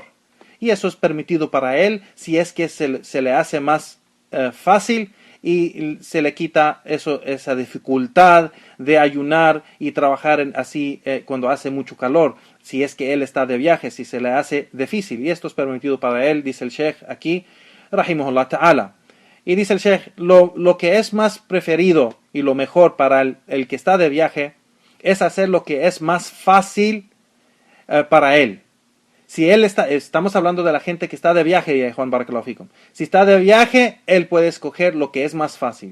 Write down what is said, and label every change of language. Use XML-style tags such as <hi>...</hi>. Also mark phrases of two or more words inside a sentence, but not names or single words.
<es>Y eso es permitido para él si es que se le hace más fácil y se le quita esa dificultad de ayunar y trabajar así cuando hace mucho calor. Si es que él está de viaje, si se le hace difícil. Y esto es permitido para él, dice el Sheikh aquí,</es> <ar>رحمه الله تعالى.</ar> <es>Y dice el Sheikh, lo que es más preferido y lo mejor para el que está de viaje es hacer lo que es más fácil para él. Si estamos hablando de la gente que está de viaje, Juan</es> <ar>بارك الله فيكم.</ar> <es>Si está de viaje, él puede escoger lo que es más fácil.</es>